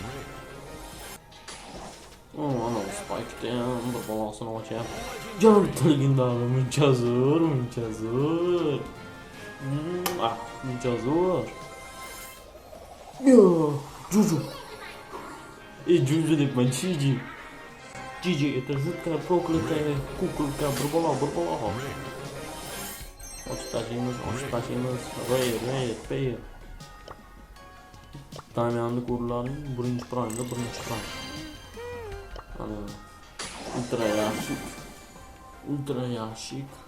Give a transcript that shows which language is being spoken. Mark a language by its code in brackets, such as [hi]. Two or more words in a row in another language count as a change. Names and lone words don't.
[uz] Ana Spike'dan bir bolasini ochyapti. Jon legendarni muncha zo'r. Muncha zo'r. Yo, Juju. Junju deyapman, Jiji. Jiji, [ru] это жуткая проклятая куколка, бурбала. [uz] Ochib tashlaymiz. Ray. Damianni ko'rlaring, birinchi plan. Ana ultra yaxshi.